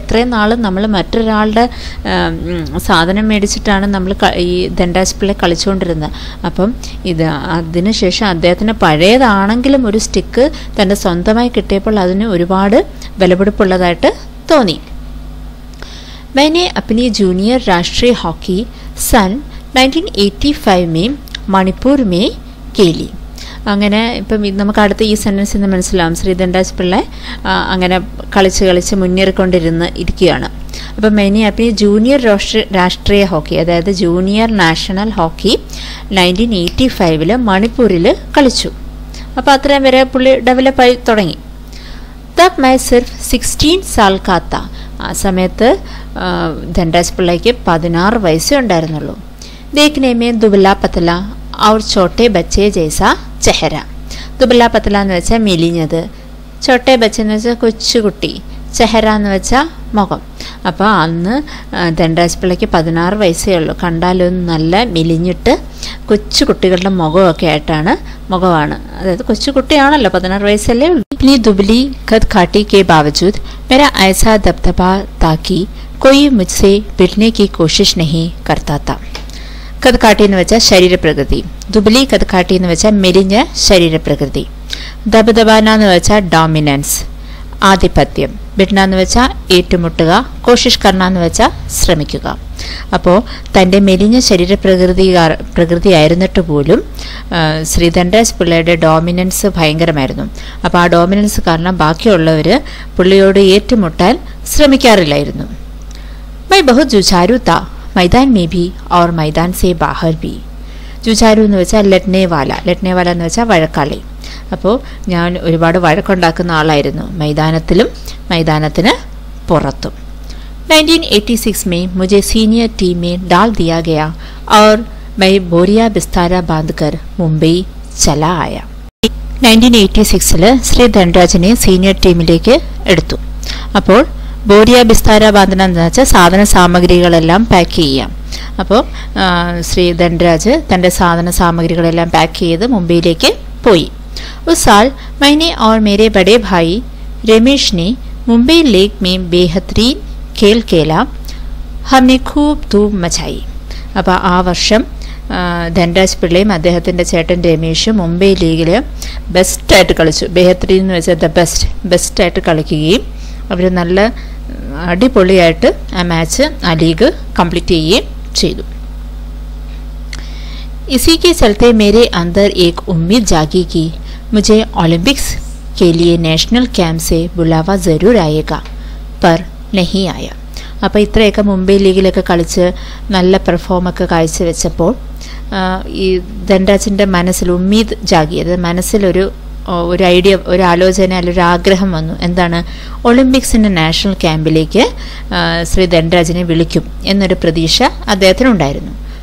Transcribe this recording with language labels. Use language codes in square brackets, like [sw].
[ml] എത്രയും നാളും നമ്മൾ മറ്റൊരാളുടെ സാധനം മേടിച്ചിട്ടാണ് നമ്മൾ ഈ ധൻരാജ് പിള്ള കളിച്ചുകൊണ്ടിരുന്നത്. അപ്പം അതിനുശേഷം അദ്ദേഹത്തിന് പഴയതാണെങ്കിലും ഒരു സ്റ്റിക്ക് തൻ്റെ സ്വന്തമായി കിട്ടിയപ്പോൾ അതിന് ഒരുപാട് വിലപിടിപ്പുള്ളതായിട്ട് തോന്നി. [hi] मैंने अपनी जूनियर राष्ट्रीय हॉकी सन 1985 में മണിപ്പൂർ മേ കേലി. [ml] അങ്ങനെ ഇപ്പം നമുക്ക് അടുത്ത ഈ സെൻറ്റൻസിൽ നിന്ന് മനസ്സിലാവും ശ്രീ ധൻരാജ് പിള്ള അങ്ങനെ കളിച്ച് ഇരിക്കുകയാണ്. അപ്പം [hi] मैंने अपनी [ml] ജൂനിയർ രാഷ്ട്രീയ ഹോക്കി, അതായത് ജൂനിയർ നാഷണൽ ഹോക്കി 1985 മണിപ്പൂരിൽ കളിച്ചു. അപ്പോൾ അത്രയും വരെ പുള്ളി ഡെവലപ്പായി തുടങ്ങി. [hi] തബ് മൈ സിർഫ് 16 സാൽ കാ താ, [ml] ആ സമയത്ത് ധൻരാജ് പിള്ളയ്ക്ക് 16 വയസ്സേ ഉണ്ടായിരുന്നുള്ളൂ. [hi] देखने में दुबला पतला और छोटे बच्चे जैसा चेहरा. दुबला पतला [ml] എന്ന് വെച്ചാൽ മെലിഞ്ഞത്, ചോട്ടെ ബച്ച എന്ന് വെച്ചാൽ കൊച്ചുകുട്ടി, ചെഹറ എന്ന് വെച്ചാൽ മുഖം. അപ്പോൾ അന്ന് ധൻരാജ് പിള്ളയ്ക്ക് 16 വയസ്സേ ഉള്ളൂ. കണ്ടാലൊന്നും നല്ല മെലിഞ്ഞിട്ട് കൊച്ചു കുട്ടികളുടെ മുഖമാണ്, അതായത് കൊച്ചുകുട്ടിയാണല്ലോ, 16 വയസ്സല്ലേ ഉള്ളൂ. [hi] इतनी दुबली कदकाठी के बावजूद मेरा ऐसा दबदबा था कि कोई मुझसे भिड़ने की कोशिश नहीं करता था. [ml] കഥക്കാട്ടി എന്ന് വെച്ചാൽ ശരീരപ്രകൃതി, ദുബലി കഥക്കാട്ടി എന്ന് വെച്ചാൽ മെലിഞ്ഞ ശരീരപ്രകൃതി, ദബദബാന എന്ന് വെച്ചാൽ ഡോമിനൻസ് ആധിപത്യം, ബിഡ്ന എന്ന് വെച്ചാൽ ഏറ്റുമുട്ടുക, കോഷിഷ് കർണ എന്ന് വെച്ചാൽ ശ്രമിക്കുക. അപ്പോൾ തൻ്റെ മെലിഞ്ഞ പ്രകൃതി ആയിരുന്നിട്ട് പോലും ശ്രീ ധൻരാജ് പിള്ളയുടെ ഡോമിനൻസ് ഭയങ്കരമായിരുന്നു. അപ്പോൾ ആ ഡോമിനൻസ് കാരണം ബാക്കിയുള്ളവർ പുള്ളിയോട് ഏറ്റുമുട്ടാൻ ശ്രമിക്കാറില്ലായിരുന്നു. [hi] മൈ ബഹുത് ജുചാരു താ, मैदान में भी और मैदान से बाहर भी. [ml] ജുചാരു എന്ന് വെച്ചാൽ ലട്നേവാല എന്ന് വെച്ചാൽ വഴക്കാളി. അപ്പോൾ ഞാൻ ഒരുപാട് വഴക്കുണ്ടാക്കുന്ന ആളായിരുന്നു, മൈതാനത്തിലും മൈതാനത്തിന് പുറത്തും. [hi] 1986 में मुझे सीनियर टीम में डाल दिया गया और मैं बोरिया बिस्तारा बांधकर मुंबई चला आया. [ml] 1986 ശ്രീ ധൻരാജിനെ സീനിയർ ടീമിലേക്ക് എടുത്തു. അപ്പോൾ ബോരിയ ബിസ്താര ബാന്ധന എന്ന് വെച്ചാൽ സാധന സാമഗ്രികളെല്ലാം പാക്ക് ചെയ്യാം. അപ്പോൾ ശ്രീ ധൻരാജ് തൻ്റെ സാധന സാമഗ്രികളെല്ലാം പാക്ക് ചെയ്ത് മുംബൈയിലേക്ക് പോയി. [hi] उस साल मैंने और मेरे बड़े भाई रमेश ने मुंबई लेक में बेहतरीन खेल खेला. हमने खूब धूम मचाई. [ml] അപ്പോൾ ആ വർഷം ധൻരാജ് പിള്ളയും അദ്ദേഹത്തിൻ്റെ ചേട്ടൻ രമേഷും മുംബൈ ലീഗിൽ ബെസ്റ്റായിട്ട് കളിച്ചു. ബെഹത്രീൻ എന്ന് വെച്ചാൽ ബെസ്റ്റായിട്ട് കളിക്കുകയും അവർ നല്ല അടിപൊളിയായിട്ട് ആ മാച്ച്, ആ ലീഗ് കംപ്ലീറ്റ് ചെയ്യുകയും ചെയ്തു. [hi] इसी के चलते मेरे अंदर एक उम्मीद जागी कि मुझे ओलंपिक्स के लिए नेशनल कैंप से बुलावा ज़रूर आएगा, पर नहीं आया. [ml] അപ്പോൾ ഇത്രയൊക്കെ മുംബൈ ലീഗിലൊക്കെ കളിച്ച് നല്ല പെർഫോമൊക്കെ കാഴ്ചവെച്ചപ്പോൾ ഈ ധൻരാജിൻ്റെ മനസ്സിൽ ഉമ്മീദ് ജാഗി, അതായത് മനസ്സിലൊരു ഐഡിയ, ഒരു ആലോചന, അല്ലെങ്കിൽ ഒരു ആഗ്രഹം വന്നു. എന്താണ്? ഒളിമ്പിക്സിൻ്റെ നാഷണൽ ക്യാമ്പിലേക്ക് ശ്രീ ധൻരാജിനെ വിളിക്കും എന്നൊരു പ്രതീക്ഷ അദ്ദേഹത്തിനുണ്ടായിരുന്നു.